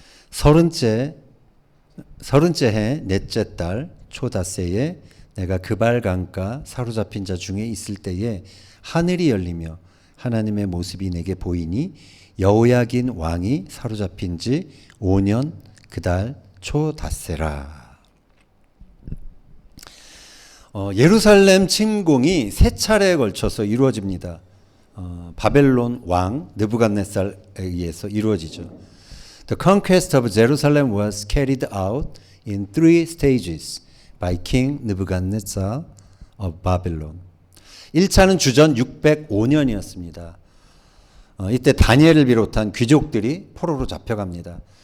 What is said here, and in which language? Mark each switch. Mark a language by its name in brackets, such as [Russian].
[Korean] 서른째 해 넷째 달 초닷새에 내가 그발 강가 사로잡힌 자 중에 있을 때에 하늘이 열리며 하나님의 모습이 내게 보이니 여호야긴 왕이 사로잡힌 지 5년 그달 초닷새라. 예루살렘 침공이 세 차례에 걸쳐서 이루어집니다. 바벨론 왕 느부갓네살에 의해서 이루어지죠. [English] The conquest of Jerusalem was carried out in 3 stages by King Nebuchadnezzar of Babylon. [Korean] 1차는 주전 605년이었습니다. 이때 다니엘을 비롯한 귀족들이 포로로 잡혀갑니다.